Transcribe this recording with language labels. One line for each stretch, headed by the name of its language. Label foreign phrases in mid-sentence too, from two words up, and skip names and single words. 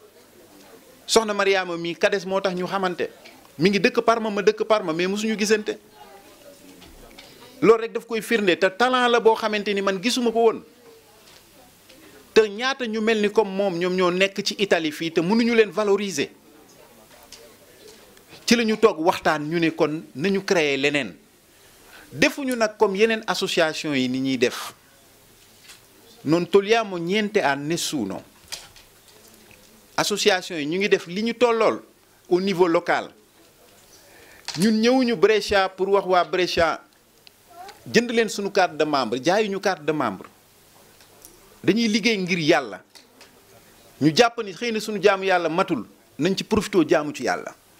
Wolof: mii CADES moo tax ñu xamante mi ngi dëkk Parma ma dëkk Parma mais mosuñu gisante loolu rek daf koy firnde te talent la boo xamante ni man gisuma ko woon te ñaata ñu mel ni comme moom ñoom ñoo nekk ci Italie fii te mënuñu leen valoriser. ci la ñu toog waxtaan ñu ne kon nañu créer leneen defuñu nag comme yeneen association yi ni ñuy def
Italian: non togliamo niente a nessuno.
Wolof: Association yi ñu ngi def li ñu tollool
French: au niveau local
Wolof: ñun ñëwuñu Brescia pour wax waa Brescia jënd leen suñu
French: carte de membre
Wolof: jaayuñu
French: carte de membre
Wolof: dañuy liggéey ngir yàlla ñu jàpp ni xëy na suñu jaamu yàlla matul nañ ci profité jaamu ci yàlla.